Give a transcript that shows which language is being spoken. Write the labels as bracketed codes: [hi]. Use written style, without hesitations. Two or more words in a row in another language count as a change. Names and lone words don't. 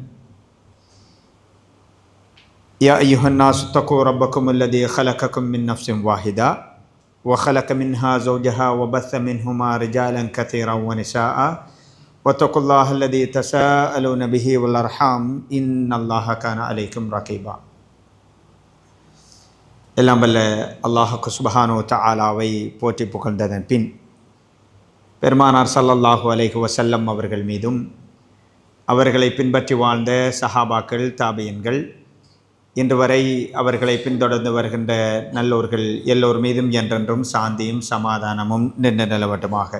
[ar] يا أيها الناس اتقوا ربكم الذي خلقكم من نفس واحدة وخلق منها زوجها وبث منهما رجالا كثيرا ونساء واتقوا الله الذي تساءلون به والأرحام إن الله كان عليكم رقيبا. [ta] எல்லாம் வல்ல அல்லாஹுக்கு [ar] سبحانه وتعالى [ta] போற்றி புகழ்ந்ததன் பின் பெருமானார் [ar] صلى الله عليه وسلم [ta] அவர்கள் மீதும் அவர்களை பின்பற்றி வாழ்ந்த சஹாபாக்கள் தாபியன்கள் இன்று வரை அவர்களை பின்தொடர்ந்து வருகின்ற நல்லோர்கள் எல்லோர் மீதும் என்றென்றும் சாந்தியும் சமாதானமும் நின்று நிலவட்டுமாக.